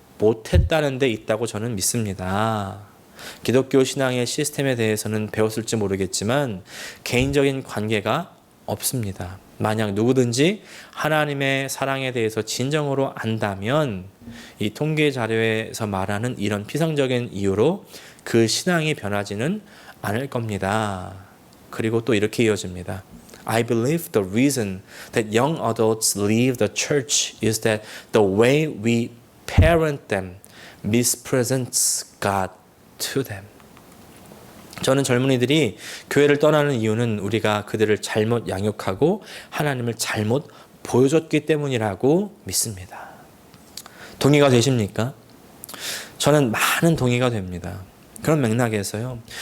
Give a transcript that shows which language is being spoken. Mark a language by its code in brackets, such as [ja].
[ko] 못했다는 데 있다고 저는 믿습니다. 기독교 신앙의 시스템에 대해서는 배웠을지 모르겠지만 개인적인 관계가 없습니다. 만약 누구든지 하나님의 사랑에 대해서 진정으로 안다면 이 통계 자료에서 말하는 이런 피상적인 이유로 그 신앙이 변하지는 않을 겁니다. 그리고 또 이렇게 이어집니다. [en] I believe the reason that young adults leave the church is that the way we parent them mispresents God to them. [ko] 저는 젊은이들이 교회를 떠나는 이유는 우리가 그들을 잘못 양육하고 하나님을 잘못 보여줬기 때문이라고 믿습니다. 동의가 되십니까? 저는 많은 동의가 됩니다. 그런 맥락에서요.